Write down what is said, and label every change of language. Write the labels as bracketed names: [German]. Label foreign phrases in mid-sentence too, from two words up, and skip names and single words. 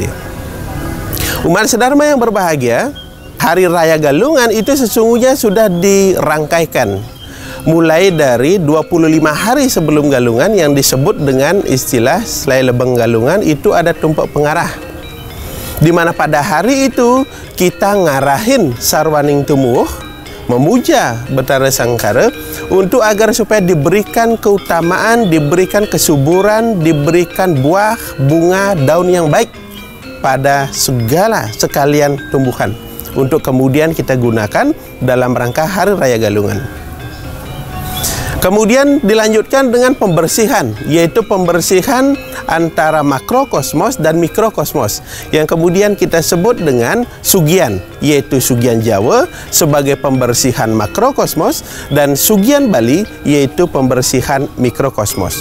[Indonesian] Umat sedharma yang berbahagia, Hari Raya Galungan itu sesungguhnya sudah dirangkaikan mulai dari 25 hari sebelum Galungan yang disebut dengan istilah Selai Lebeng Galungan. Itu ada tumpuk pengarah, di mana pada hari itu kita ngarahin [Balinese] sarwaning tumuh, [Indonesian] memuja Betara Sangkara untuk agar supaya diberikan keutamaan, diberikan kesuburan, diberikan buah, bunga, daun yang baik pada segala sekalian tumbuhan untuk kemudian kita gunakan dalam rangka Hari Raya Galungan. Kemudian dilanjutkan dengan pembersihan, yaitu pembersihan antara makrokosmos dan mikrokosmos, yang kemudian kita sebut dengan Sugian, yaitu Sugian Jawa sebagai pembersihan makrokosmos, dan Sugian Bali yaitu pembersihan mikrokosmos.